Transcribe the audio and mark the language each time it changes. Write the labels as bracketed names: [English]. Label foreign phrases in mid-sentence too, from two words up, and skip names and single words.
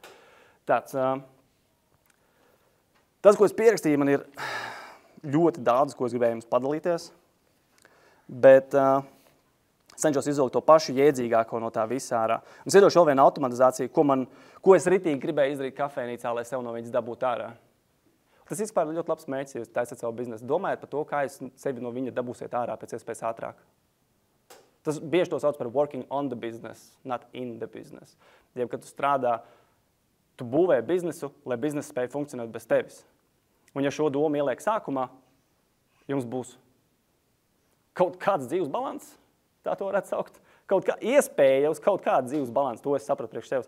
[Latvian] Tas, ko es pierakstīju, man ir ļoti daudz, ko es gribēju jums padalīties, bet cenšos izvilkt to pašu jēdzīgāko no tā visā ārā. Un es iedošu vēl vienu automatizāciju, ko es ritīgi gribēju izdarīt kafejnīcā, lai sev no viņas dabūtu ārā. Tas vispār ir ļoti labs mērķis, ja jūs taisat savu biznesu. Domājiet par to, kā jūs sevi no viņa dabūsiet ārā pēc iespējas ātrāk. Tas bieži to sauc par [English] working on the business, [Latvian] not in the business. Jeb, kad tu strādā, tu būvē biznesu, lai biznesa spēja funkcionēt bez tevis. Un ja šo domu ieliek sākumā, jums būs kaut kāds dzīves balans, tā to varētu saukt. Kaut kā iespēja uz kaut kādu dzīves balansu, to es sapratu priekš sevis.